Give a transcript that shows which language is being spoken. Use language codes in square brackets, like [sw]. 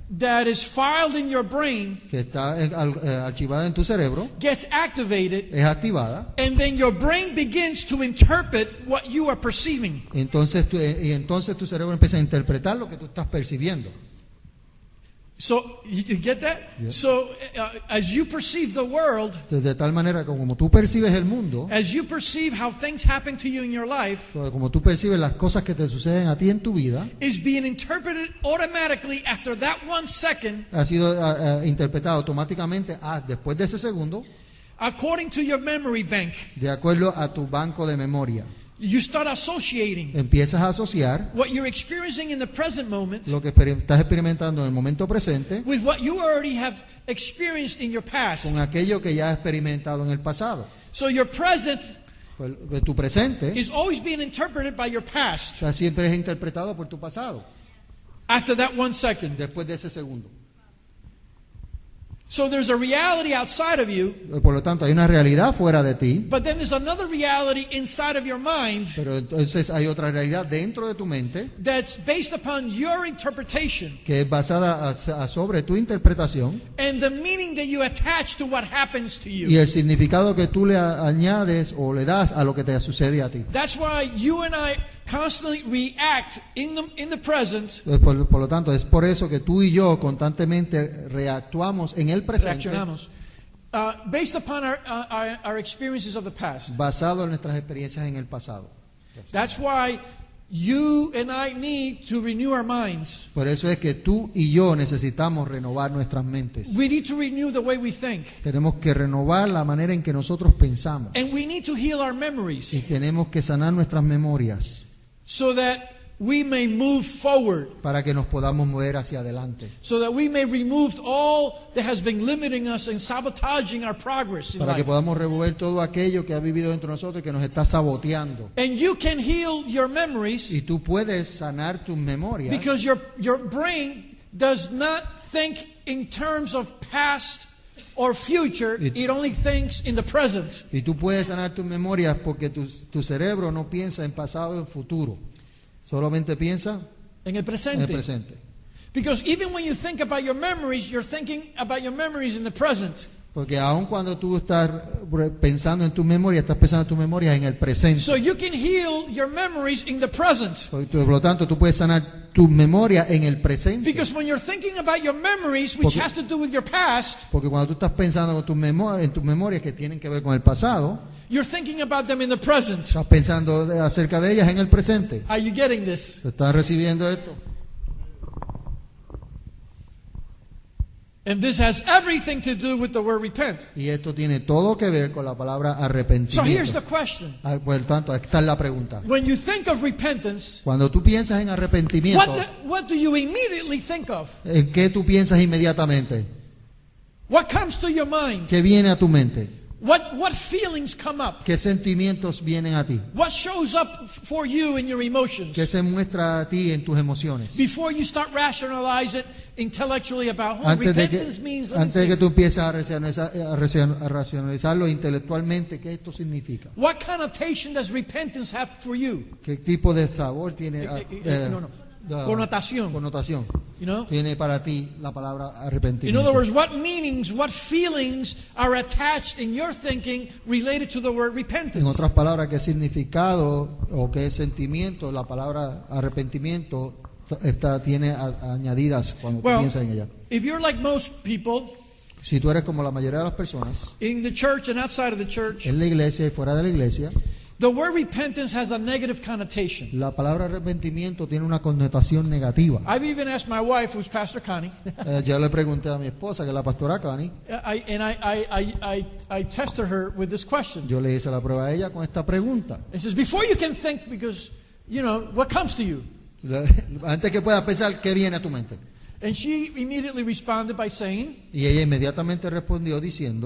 [en] that is filed in your brain [es] que está archivada en tu cerebro [en] gets activated, [es] es activada. [en] and then your brain begins to interpret what you are perceiving. [es] Entonces tu cerebro empieza a interpretar lo que tú estás percibiendo. [en] So you get that? Yeah. So as you perceive the world, [es] De tal manera que como tú percibes el mundo, [en] as you perceive how things happen to you in your life, [es] como tú percibes las cosas que te suceden a ti en tu vida, [en] is being interpreted automatically after that 1 second [es] ha sido interpretado automáticamente después de ese segundo, [en] according to your memory bank. [es] de acuerdo a tu banco de memoria. [en] You start associating [es] Empiezas a asociar [en] what you're experiencing in the present moment [es] lo que estás experimentando en el momento presente [en] with what you already have experienced in your past. [es] con aquello que ya has experimentado en el pasado. [en] So your present [es] Pues, tu presente [en] is always being interpreted by your past [es] siempre es interpretado por tu pasado, [en] after that 1 second. [es] después de ese segundo. [en] So there's a reality outside of you, [es] Por lo tanto, hay una realidad fuera de ti, [en] but then there's another reality inside of your mind [es] pero entonces hay otra realidad dentro de tu mente [en] that's based upon your interpretation [es] que es basada sobre tu interpretación [en] and the meaning that you attach to what happens to [es] y [en] you. [es] el significado que tú le añades o le das a lo que te sucede a ti. [en] That's why you and I constantly react in the present. [es] Por lo tanto, es por eso que tú y yo constantemente reactuamos en el presente, Reaccionamos. [en] Based upon our experiences of the past. [es] basado en nuestras experiencias en el pasado. [en] That's why you and I need to renew our minds. [es] Por eso es que tú y yo necesitamos renovar nuestras mentes. [en] We need to renew the way we think. [es] Tenemos que renovar la manera en que nosotros pensamos. [en] And we need to heal our memories [es] Y tenemos que sanar nuestras memorias [en] so that we may move forward, [es] para que nos podamos mover hacia adelante. [en] so that we may remove all that has been limiting us and sabotaging our progress in [es] Para que [en] life. [es] podamos remover todo aquello que ha vivido dentro de nosotros y que nos está saboteando. [en] And you can heal your memories [es] Y tú puedes sanar tus memorias [en] because your brain does not think in terms of past or future. It only thinks in the present. [es] y tú puedes sanar tus memorias porque tu cerebro no piensa en pasado o en futuro. Solamente piensa En el en el presente. presente. [en] Because even when you think about your memories, you're thinking about your memories in the present. [es] Porque aun cuando tú estás pensando en tus memorias, estás pensando en tus memorias en el presente. [en] So you can heal your memories in the present. [es] Por lo tanto, tú puedes sanar tus memorias en el presente. [en] Because when you're thinking about your memories, which [es] Porque- [en] has to do with your past, [es] Porque cuando tú estás pensando en tus memorias que tienen que ver con el pasado, [en] you're thinking about them in the present. [es] estás pensando acerca de ellas en el presente. [en] Are you getting this? [es] ¿Estás recibiendo esto? [en] And this has everything to do with the word repent. [es] Y esto tiene todo que ver con la palabra [en] So here's [es] arrepentimiento. [en] the question. [es] Por lo tanto, esta es la pregunta. [en] When you think of repentance, [es] Cuando tú piensas en arrepentimiento, [en] what do you immediately think of? [es] ¿en qué tú piensas inmediatamente? [en] What comes to your mind? [es] ¿Qué viene a tu mente? [en] What feelings come up? [es] ¿Qué sentimientos vienen a ti? [en] What shows up for you in your emotions? [es] ¿Qué se muestra a ti en tus emociones? [en] Before you start rationalizing it intellectually about [es] Antes de [en] repentance means, let me [es] antes de que [en] see. [es] tú empieces a racionalizarlo intelectualmente, ¿qué esto significa? [en] What connotation does repentance have for you? [es] ¿Qué tipo de sabor tiene? Connotación. Connotación [en] You know? [es] tiene para ti la palabra [en] In [es] arrepentimiento. [en] other words, what meanings, what feelings are attached in your thinking related to the word [es] En [en] repentance? [es] otras palabras, ¿qué significado o qué sentimiento la palabra arrepentimiento tiene añadidas cuando tú [en] Well, [es] piensas en ella? [en] if you're like most people [es] Si tú eres como la mayoría de las personas, [en] in the church and outside of the church, [es] en la iglesia y fuera de la iglesia, [en] the word repentance has a negative connotation. [es] la palabra arrepentimiento tiene una connotación negativa. [en] I've even asked my wife, who's Pastor Connie, [es] Yo le pregunté a mi esposa, que es la pastora Connie, [en] I tested her with this question. [es] yo le hice la prueba a ella con esta pregunta. [en] It says, before you can think, because, you know, what comes to you? [es] Antes que puedas pensar, ¿qué viene a tu mente? [en] And she immediately responded by saying, [es] Y ella inmediatamente respondió diciendo,